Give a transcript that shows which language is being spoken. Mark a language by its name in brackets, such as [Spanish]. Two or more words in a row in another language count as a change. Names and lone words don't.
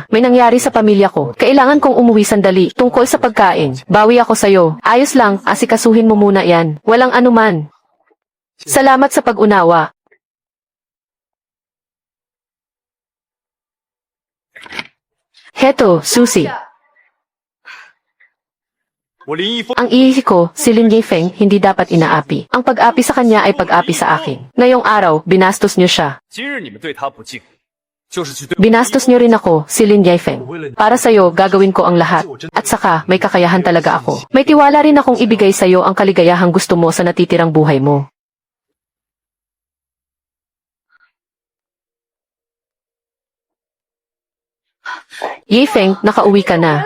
[Filipino] May nangyari sa pamilya ko. Kailangan kong umuwi sandali. Tungkol sa pagkain. Bawi ako sa'yo. Ayos lang, asikasuhin mo muna yan. Walang anuman. Salamat sa pag-unawa. Heto, Susi. [Chinese] 我林一峰， [Filipino] Ang ihi ko, si Lin Yifeng, hindi dapat inaapi. Ang pag-api sa kanya ay pag-api sa akin. Ngayong araw, binastos niyo siya. [Chinese] 今日你们对他不敬，就是去对我 [Filipino] Binastos niyo rin ako, si Lin Yifeng. Para sa'yo, gagawin ko ang lahat. At saka, may kakayahan talaga ako. May tiwala rin akong ibigay sa'yo ang kaligayahang gusto mo sa natitirang buhay mo. Yifeng, nakauwi ka na.